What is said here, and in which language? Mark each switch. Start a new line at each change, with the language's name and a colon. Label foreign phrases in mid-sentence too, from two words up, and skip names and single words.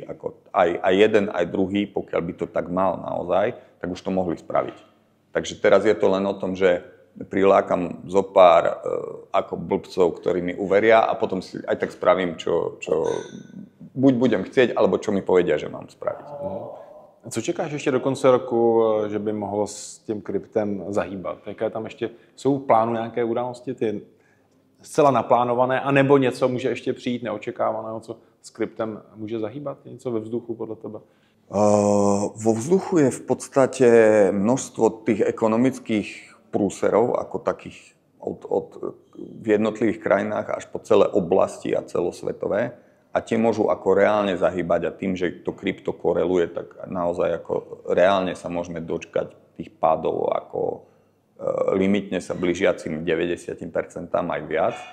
Slovak: Ako aj jeden, aj druhý, pokiaľ by to tak mal naozaj, tak už to mohli spraviť. Takže teraz je to len o tom, že prilákam zo pár ako blbcov, ktorí mi uveria a potom si aj tak spravím, čo buď budem chcieť, alebo čo mi povedia, že mám spraviť.
Czech: Co čekáš ještě do konce roku, že by mohlo s tím kryptem zahýbat? Jaké tam ještě jsou v plánu nějaké události, ty zcela naplánované, anebo něco může ještě přijít neočekávaného, co s kryptem může zahýbat? Něco ve vzduchu podle tebe?
Slovak: Vo vzduchu je v podstate množstvo tých ekonomických prúserov, ako takých v jednotlivých krajinách až po celé oblasti a celosvetové. A tie môžu ako reálne zahýbať a tým, že to krypto koreluje, tak naozaj ako reálne sa môžeme dočkať tých pádov ako limitne sa blížiacim 90% aj viac.